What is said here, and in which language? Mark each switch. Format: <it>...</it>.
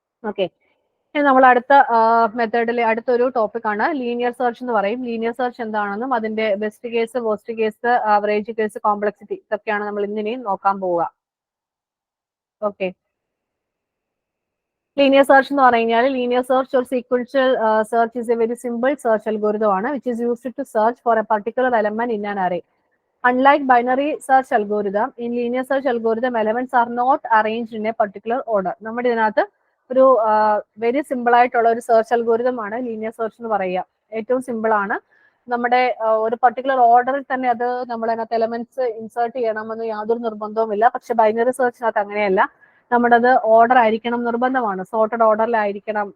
<ml>Okay, നമ്മൾ അടുത്ത മെത്തേഡിലെ അടുത്തൊരു ടോപ്പിക്കാണ് ലീനിയർ സെർച്ച് എന്ന് പറയും. ലീനിയർ സെർച്ച് എന്താണെന്നും അതിന്റെ best case, worst case, average case, complexity ഇതൊക്കെയാണ് നമ്മൾ ഇന്നിനെയും നോക്കാൻ പോവുക. ഓക്കെ, ലീനിയർ സെർച്ച് എന്ന് പറഞ്ഞു കഴിഞ്ഞാൽ linear search</ml> <en>or sequential search is a very simple search algorithm ആണ് which is used to search for a particular element in an array. Unlike binary search algorithm, in linear search algorithm elements are not arranged in a particular order.</en> <ml>നമ്മുടെ ഇതിനകത്ത് ഒരു very simple ആയിട്ടുള്ള ഒരു search algorithm ആണ് linear search എന്ന് പറയുക. ഏറ്റവും simple ആണ്. നമ്മുടെ ഒരു പർട്ടിക്കുലർ ഓർഡറിൽ തന്നെ അത് നമ്മൾ അതിനകത്ത് എലമെന്റ്സ് ഇൻസേർട്ട് ചെയ്യണമെന്ന് യാതൊരു നിർബന്ധവുമില്ല. പക്ഷെ ബൈനറി സെർച്ചിനകത്ത് അങ്ങനെയല്ല, നമ്മുടെ അത് ഓർഡർ ആയിരിക്കണം നിർബന്ധമാണ്, സോർട്ടഡ് ഓർഡറിലായിരിക്കണം.</ml>